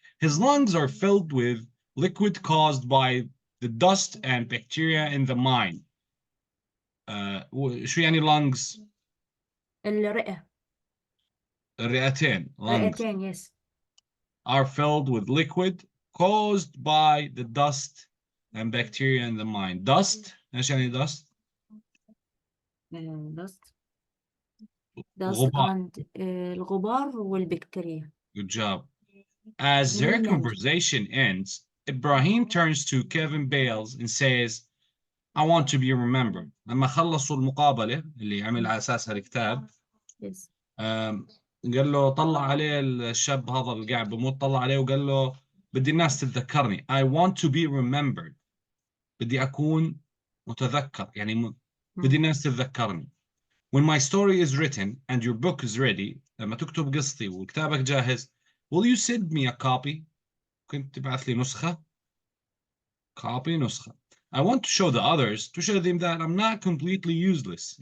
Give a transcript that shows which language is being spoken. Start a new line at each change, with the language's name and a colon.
English: His lungs are filled with liquid caused by the dust and bacteria in the mine.
Arabic: شو يعني lungs? الرئة. الرئتين. Lungs رئتين, yes.
English: are filled with liquid caused by the dust and bacteria in the mine. Dust?
Arabic: ايش يعني dust?
English: dust
Arabic: غبار. and الغبار والبكتيريا.
English: Good job. As their conversation ends, Ibrahim turns to Kevin Bales and says, I want to be remembered.
Arabic: لما خلصوا المقابلة اللي عمل على أساسها الكتاب
English: Yes.
Arabic: قال له طلع عليه الشاب هذا اللي قاعد بموت، طلع عليه وقال له بدي الناس تتذكرني.
English: I want to be remembered.
Arabic: بدي أكون متذكر، يعني بدي الناس تتذكرني.
English: When my story is written and your book is ready،
Arabic: لما تكتب قصتي وكتابك جاهز،
English: will you send me a copy؟
Arabic: كنت تبعث لي نسخة.
English: Copy نسخة. I want to show the others, to show them that I'm not completely useless.